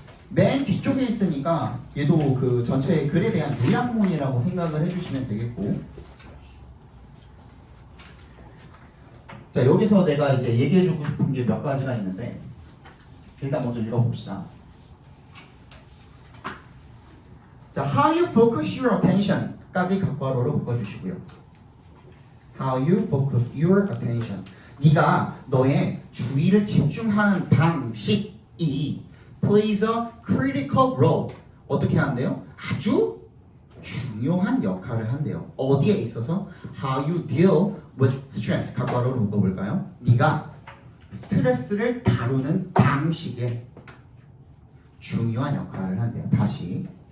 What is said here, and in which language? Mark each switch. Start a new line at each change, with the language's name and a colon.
Korean: 맨 뒤쪽에 있으니까 얘도 그 전체 글에 대한 요약문이라고 생각을 해주시면 되겠고, 자 여기서 내가 이제 얘기해주고 싶은 게 몇 가지가 있는데 일단 먼저 읽어봅시다. 자,
English: how you focus your attention
Korean: 까지 각괄호로 묶어주시고요.
English: How you focus your attention.
Korean: 네가 너의 주의를 집중하는 방식이
English: plays a critical role.
Korean: 어떻게 한대요? 아주 중요한 역할을 한대요. 어디에 있어서?
English: How you deal with stress.
Korean: 각괄호로 묶어볼까요? 네가 스트레스를 다루는 방식에 중요한 역할을 한대요. 다시.